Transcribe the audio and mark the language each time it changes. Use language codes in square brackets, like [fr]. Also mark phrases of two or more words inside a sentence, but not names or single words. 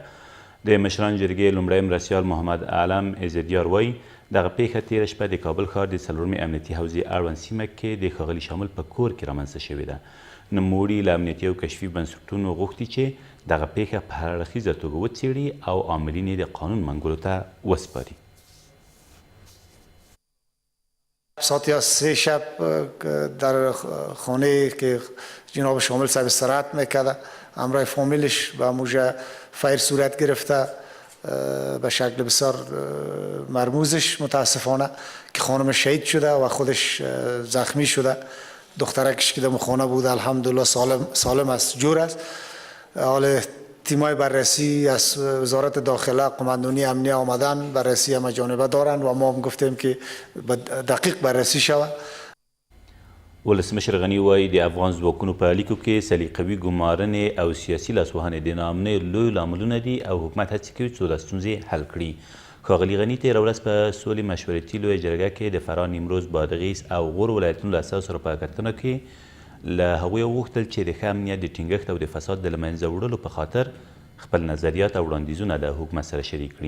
[ps] د مشران جرګې لومړی مرستیال محمد علم عزتیار وایي دغه پیښه تېره شپه د کابل ښار د څلورمې امنیتي حوزې اړوند سیمه کې د ښاغلي شامل په کور کې رامنځته شوې ده. نوموړي له امنیتي او کشفي بنسټونو غوښتي چې دغه پیښه په هر اړخیزه توګه وڅېړي او عاملین یې د قانون منګولو ته وسپاري. [fa] ساعت 3 شب در خانه که جناب شامل صاحب استراحت میکرده همراه فامیلش به موجه فیر صورت گرفته به شکل بسیار مرموزش متاسفانه که خانم شهید شده و خودش زخمی شده. دخترکش که در خانه بود الحمدلله سالم است، جور است. حال تیمای بررسی از وزارت داخله قماندانی امنیه آمدن بررسی همه جانبه دارند و ما هم گفتیم که دقیق بررسی شود. [ps] ولسمشر غني وایي د افغان ځواکونو په اړیکو کې سلیقوي ګمارنې او سیاسي لاسوهنې د ناامنۍ لوی لاملونه دي او حکومت هڅې کوي څو دا ستونزې حل کړي. ښاغلي غني تېره ورځ په سولې مشورتي لویه جرګه کې د فراه، نیمروز، بادغیس او غور ولایتونو له اساسو سره په کتنه کې له هغوی وغوښتل چې د ښه امنیت د ټینګښت او د فساد د له منځه وړلو په خاطر خپل نظریات او وړاندیزونه د حکومت سره شریک کړي.